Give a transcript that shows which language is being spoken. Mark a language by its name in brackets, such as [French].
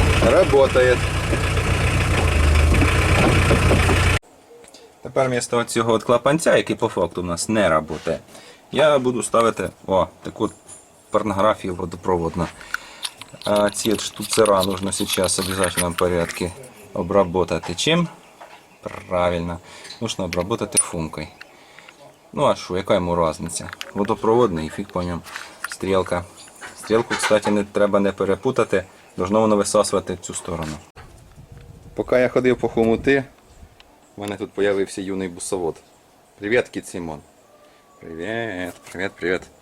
[Russian] Работает. [Ukrainian] Тепер вмісто цього от клапанця, який по факту у нас не працює, я буду ставити таку порнографію водопроводну. А ці от [Russian] штуцера нужно сейчас в обязательном порядке обработать. [Ukrainian] Чим? Правильно. [Russian] Нужно обработать фумкой. [Ukrainian] Ну а що, яка йому різниця? Водопроводний і фіг по ньому. Стрілка. Стрілку, кстати, не треба не перепутати. Должно воно висасувати в цю сторону. Поки я ходив по хомути, у мене тут з'явився юний бусовод. Привіт, кіт Сімон. Привіт.